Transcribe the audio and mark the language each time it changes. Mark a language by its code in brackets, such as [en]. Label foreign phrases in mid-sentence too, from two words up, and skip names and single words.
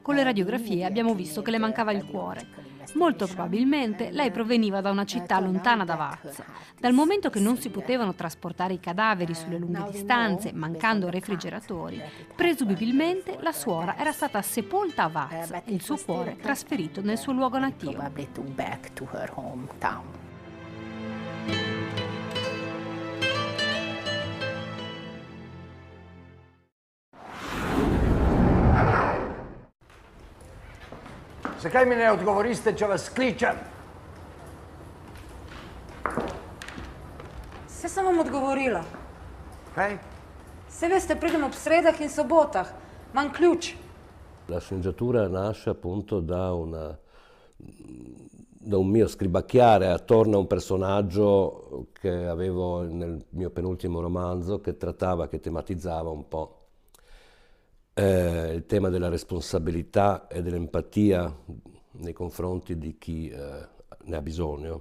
[it] Con le radiografie abbiamo visto che le mancava il cuore. Molto probabilmente lei proveniva da una città lontana da Vaz. Dal momento che non si potevano trasportare i cadaveri sulle lunghe distanze, mancando refrigeratori, presumibilmente la suora era stata sepolta a Vaz e il suo cuore trasferito nel suo luogo nativo. [sl] Zakaj mi ne odgovoriste, če vas kličem? Saj sem vam odgovorila. Kaj? Saj veste, pridem ob sredah in sobotah. Imam ključ. [it] La sceneggiatura nasce appunto da un mio scribacchiare attorno a un personaggio che avevo nel mio penultimo romanzo, che tematizzava un po' il tema della responsabilità e dell'empatia nei confronti di chi ne ha bisogno.